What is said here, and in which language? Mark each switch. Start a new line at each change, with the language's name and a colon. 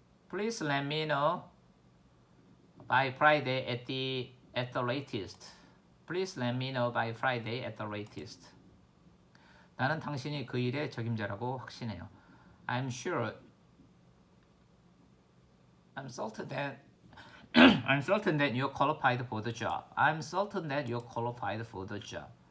English: Please let me know by Friday at the latest. Please let me know by Friday at the latest.
Korean: 나는 당신이 그 일의 적임자라고 확신해요.
English: I'm certain that you're qualified for the job. I'm certain that you're qualified for the job.